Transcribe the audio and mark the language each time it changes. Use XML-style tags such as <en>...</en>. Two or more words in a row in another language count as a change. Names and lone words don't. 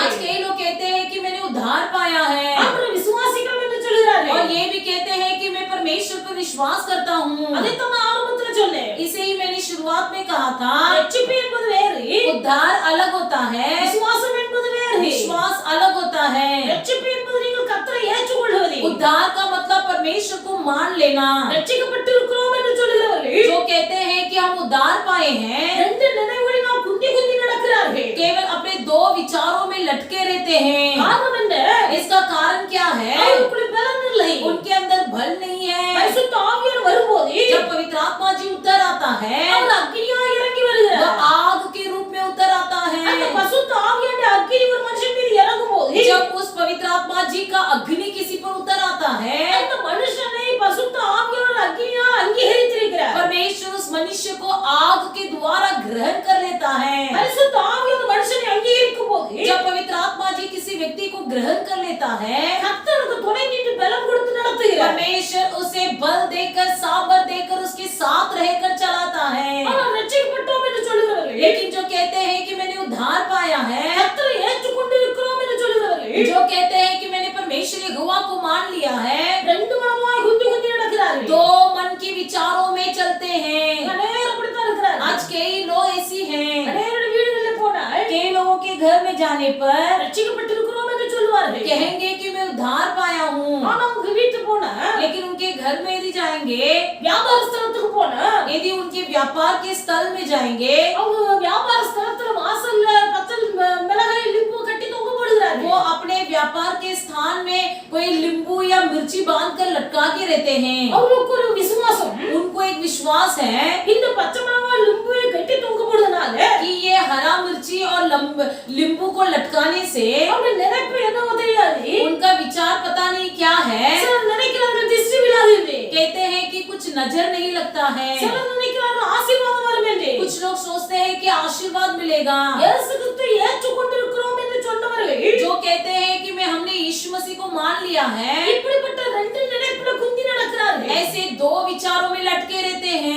<hi>आज कई लोग कहते हैं कि मैंने उद्धार पाया है</hi> <ta>ஆண்டவரை விசுவாசிக்கிறோம் என்று சொல்கிறார்கள்.</ta> <hi>और ये भी कहते हैं कि मैं परमेश्वर पर विश्वास करता हूँ.</hi> <ta>அதைத்தான் நான் ஆரம்பத்துல சொன்னேன்.</ta> <hi>इसे ही मैंने शुरुआत में कहा था.</hi> <ta>ரட்சிப்பு என்பது வேறு,</ta> <hi>उद्धार अलग होता है,</hi> <ta>விசுவாசம் என்பது வேறு.</ta> <hi>विश्वास अलग होता है.</hi> <ta>ரட்சிப்பு என்பது நீங்கள் கர்த்தரை ஏற்றுக்கொள்வது.</ta> <hi>उद्धार का मतलब परमेश्वर को मान लेना.</hi> <ta>ரட்சிக்கப்பட்டிருக்கிறோம் என்று சொல்கிறவர்கள்</ta> <hi>जो कहते हैं कि हम उद्धार पाए हैं</hi> <ta>ரெண்டு நினைவுகளில் நாம் குந்தி குந்தி நடக்கிறார்கள்.</ta> <hi>केवल अपने दो विचारों में लटके रहते हैं.</hi> <ta>காரணம் என்ன?</ta> <hi>इसका कारण क्या है?</hi> <ta>அவர்களுக்குள்ள பலன் இல்லை.</ta> <hi>उनके अंदर बल नहीं है.</hi> <ta>பரிசுத்த ஆவியானவர் வரும்போது</ta> <hi>जब पवित्र आत्मा जी उतर आता है</hi> <ta>அவர் அக்கினியாய் இறங்கி</ta> <hi>वो</hi> <ta>வருகிறார்.</ta> <hi>आग के रूप में उतर आता</hi> <ta>அந்த</ta> <hi>है.</hi> <ta>பரிசுத்த ஆவியானுடைய அக்கினி ஒரு மனுஷன் மீது இறங்கும்போது</ta> <hi>जब उस पवित्र आत्मा जी का अग्नि किसी पर उतर आता है</hi> <ta>அந்த மனுஷனை பரிசுத்த ஆவியானவர் அக்கினியால் அங்கீகரித்திருக்கிறார்.</ta> <hi>परमेश्वर उस मनुष्य को आग के द्वारा ग्रहण कर लेता है.</hi> <ta>பரிசுத்த ஆவியானவர் மனுஷனை அங்கீகரிக்கும் போது</ta> <hi>जब पवित्र आत्मा जी किसी व्यक्ति को ग्रहण कर लेता है</hi> <ta>கர்த்தருக்கு துணை நின்று பலம் கொடுத்து நடத்துகிறார்.</ta> <hi>परमेश्वर उसे बल देकर सामर्थ देकर उसके साथ रहकर चलाता है.</hi> <ta>ஆனால் ரட்சிக்கப்பட்டோம் என்று சொல்கிறவர்கள்</ta> <hi>लेकिन जो कहते हैं कि मैंने उद्धार पाया है,</hi> <ta>கர்த்தரை ஏற்றுக்கொண்டிருக்கிறோம் என்று சொல்கிறவர்கள்</ta> <hi>जो कहते हैं कि मैंने परमेश्वर यहोवा को मान लिया है,</hi> <ta>ரெண்டு மனமாய் குந்தி குந்தி நடக்கிறார்கள்.</ta> <hi>दो मन के विचारों में चलते हैं.</hi> <ta>அநேகர் அப்படித்தான் இருக்கிறார்கள்.</ta> <hi>आज कई लोग ऐसी हैं.</hi> <ta>அநேகருடைய வீடுகளில் போனால்</ta> <hi>कई लोगों के घर में जाने पर</hi> <ta>ரட்சிக்கப்பட்டிருக்கிறோம் என்று சொல்வார்கள்.</ta> <hi>कहेंगे कि मैं उद्धार पाया हूँ.</hi> <ta>ஆனா அவங்க வீட்டு போனா</ta> <hi>लेकिन उनके घर में यदि जाएंगे,</hi> <ta>வியாபார ஸ்தலத்துக்கு போனா</ta> <hi>यदि उनके व्यापार के स्थल में जाएंगे,</hi> <ta>அவங்க வியாபார ஸ்தலத்துல வாசல்ல பச்சல் மிளகாய் லிம்பு கட்டி தொங்க போடுகிறார்கள்.</ta> <hi>वो अपने व्यापार के स्थान में कोई नींबू या मिर्ची बांध कर लटका के रहते हैं.</hi> <ta>அவங்களுக்கு ஒரு விசுவாசம்,</ta> <hi>उनको एक विश्वास है</hi> <ta>இந்த பச்சை மிளகாய் லிம்புவை கட்டி தொங்க போடுறதுனால</ta> <hi>कि ये हरा मिर्ची और नींबू को लटकाने से</hi> <ta>அவங்க நினைப்பு என்னவோ தெரியாது.</ta> <hi>उनका विचार पता नहीं क्या है.</hi> <ta>சிலர் நினைக்கிறார்கள் திருஷ்டி விழாது என்று.</ta> <hi>कहते हैं कि कुछ नजर नहीं लगता है.</hi> <ta>சிலர் நினைக்கிறார்கள் ஆசீர்வாதம் வரும் என்று.</ta> <hi>कुछ लोग सोचते हैं कि आशीर्वाद मिलेगा.</hi> <ta>இயேசு கிறிஸ்துவை ஏற்றுக்கொண்டிருக்கிறோம் என்று சொன்னவர்கள்</ta> <hi>जो कहते हैं कि हमने यीशु मसीह को मान लिया है,</hi> <ta>இப்படிப்பட்ட ரெண்டு நினைப்புல குந்தி நடக்கிறார்கள்.</ta> <hi>ऐसे दो विचारों में लटके रहते हैं</hi>